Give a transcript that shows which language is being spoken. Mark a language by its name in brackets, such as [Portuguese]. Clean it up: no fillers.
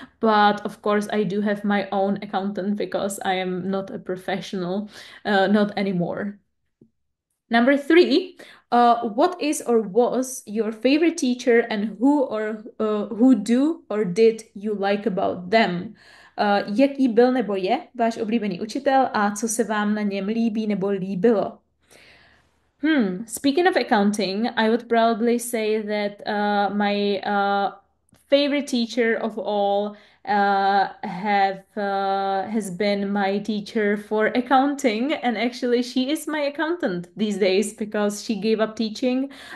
[English] But of course, I do have my own accountant because I am not a professional, not anymore. Number three, what is or was your favorite teacher and who do or did you like about them? [Czech] Jaký byl nebo je váš oblíbený učitel a co se vám na něm líbí nebo líbilo? [English] Speaking of accounting, I would probably say that my favorite teacher of all has been my teacher for accounting, and actually she is my accountant these days because she gave up teaching.